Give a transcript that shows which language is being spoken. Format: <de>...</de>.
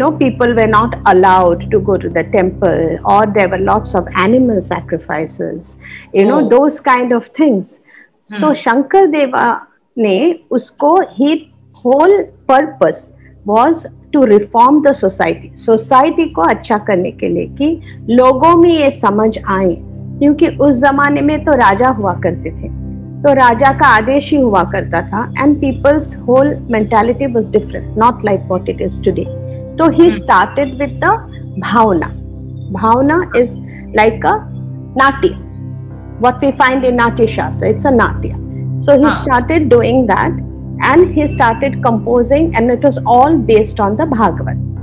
<en>people were not allowed to go to the temple, or there were lots of animal sacrifices, those kind of things.</en> <hi>So Shankar Deva ne usko,</hi> <en>his whole purpose was to reform the society</en> <hi>को अच्छा करने के लिए, कि लोगों में ये समझ आए, क्योंकि उस जमाने में तो राजा हुआ करते थे, तो राजा का आदेश ही हुआ करता था,</hi> <en>and people's whole mentality was different, not like what it is today. So he started with the bhavna. Bhavna is like a natya, what we find in Natya Shastra. It's a natya. So he started doing that, and he started composing, and it was all based on the Bhagavat.</en>